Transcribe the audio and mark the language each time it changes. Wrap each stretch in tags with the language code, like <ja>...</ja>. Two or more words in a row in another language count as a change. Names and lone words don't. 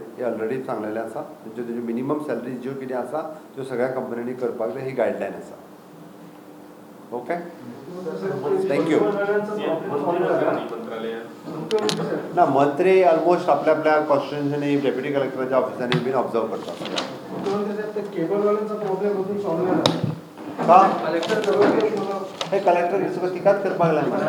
<kok>ही ऑलरेडी सांगलेलें आसा. तेज्यो</kok> <en>minimum salary</en> <kok>ज्यो कितें आसा त्यो सगळ्या कंपन्यांनी करपाक जाय ही गायडलायन आसा.</kok> <en>OK. Thank you.</en> <kok>ना मंत्री ऑलमोस्ट आपल्या आपल्या कॉन्स्टिट्युशनी डेप्युटी कलेक्टराच्या ऑफिसांनी बीन ऑब्झर्व करतात.</kok> <mr>केबलवाल्यांचा प्रॉब्लेम अजून सॉल्व्ह नाही झाला. का कलेक्टर</mr> <kok>हे कलेक्टर तिकाच करपाक लागला.</kok>